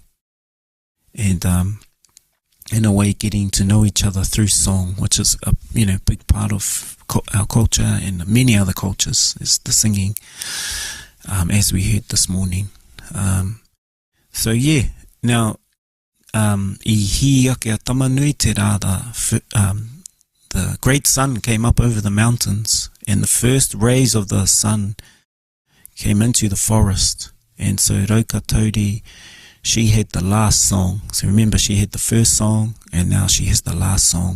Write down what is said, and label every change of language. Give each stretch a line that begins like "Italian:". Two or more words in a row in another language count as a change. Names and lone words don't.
English: And in a way, getting to know each other through song, which is a big part of our culture and many other cultures, is the singing, as we heard this morning. Now,
Māori: I hi ake a tamanui te rā,
English: the great sun came up over the mountains, and the first rays of the sun came into the forest, And so Rauka Tauri, she had the last song. So remember, she had the first song, and now she has the last song.